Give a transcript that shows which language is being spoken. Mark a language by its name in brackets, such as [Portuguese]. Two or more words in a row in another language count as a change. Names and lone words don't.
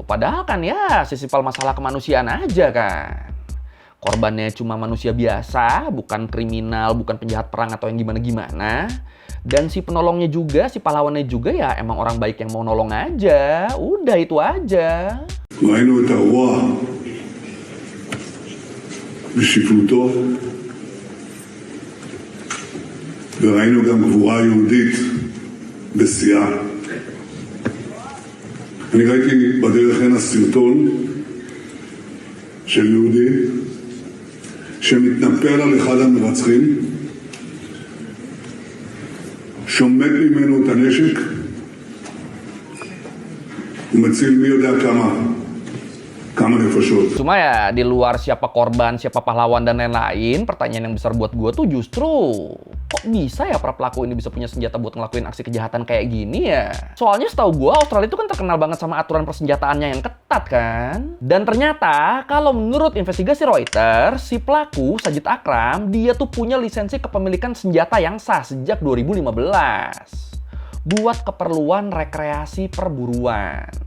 [Indonesian] Padahal kan ya sesimpel masalah kemanusiaan aja kan. Korbannya cuma manusia biasa, bukan kriminal, bukan penjahat perang atau yang gimana-gimana. Dan si penolongnya juga, si pahlawannya juga ya emang orang baik yang mau nolong aja. Udah itu aja. [Hebrew] ראינו את הרוע בשפלותו, וראינו גם גבורה יהודית בשיאה. אני ראיתי בדרך הנה סרטון של יהודי שמתנפל על אחד המרצחים, שומט ממנו את הנשק ומציל מי יודע כמה נפשות. [Indonesian] Cuma ya di luar siapa korban, siapa pahlawan dan lain-lain, pertanyaan yang besar buat gue tuh justru kok bisa ya para pelaku ini bisa punya senjata buat ngelakuin aksi kejahatan kayak gini ya? Soalnya setahu gue Australia itu kan terkenal banget sama aturan persenjataannya yang ketat kan? Dan ternyata kalau menurut investigasi Reuters, si pelaku Sajid Akram dia tuh punya lisensi kepemilikan senjata yang sah sejak 2015 buat keperluan rekreasi perburuan.